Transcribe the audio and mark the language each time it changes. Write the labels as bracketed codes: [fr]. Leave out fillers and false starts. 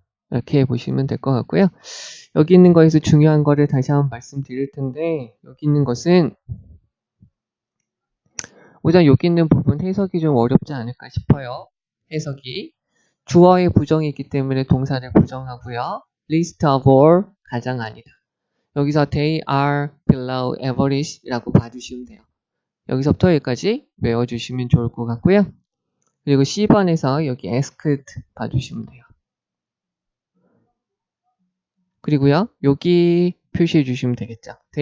[ko] 이렇게 보시면 될 것 같고요. 여기 있는 거에서 중요한 거를 다시 한번 말씀드릴 텐데 여기 있는 것은 우선 여기 있는 부분 해석이 좀 어렵지 않을까 싶어요. 해석이 주어의 부정이기 때문에 동사를 부정하고요. [en] List of all [ko] 가장 아니다. 여기서 [en] they are below average [ko] 라고 봐주시면 돼요. 여기서부터 여기까지 외워주시면 좋을 것 같고요. 그리고 C번에서 여기 asked 봐주시면 돼요. 그리고요, 여기 표시해 주시면 되겠죠.